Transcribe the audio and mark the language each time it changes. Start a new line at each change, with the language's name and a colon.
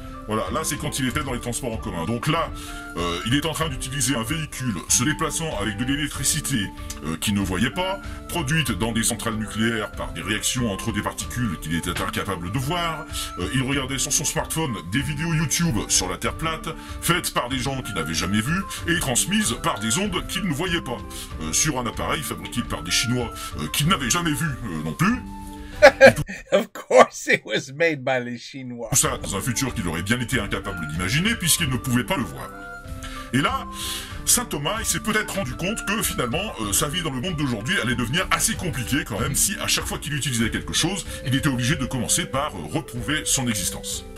French: Voilà, là c'est quand il était dans les transports en commun. Donc là, il est en train d'utiliser un véhicule se déplaçant avec de l'électricité qu'il ne voyait pas, produite dans des centrales nucléaires par des réactions entre des particules qu'il était incapable de voir. Il regardait sur son smartphone des vidéos YouTube sur la Terre plate, faites par des gens qu'il n'avait jamais vus, et transmises par des ondes qu'il ne voyait pas, sur un appareil fabriqué par des Chinois qu'il n'avait jamais vu non plus.
English: Of course it was made by
French: les Chinois. Tout ça dans un futur qu'il aurait bien été incapable d'imaginer puisqu'il ne pouvait pas le voir. Et là, Saint Thomas, il s'est peut-être rendu compte que finalement, sa vie dans le monde d'aujourd'hui allait devenir assez compliquée quand même si à chaque fois qu'il utilisait quelque chose, il était obligé de commencer par reprouver son existence.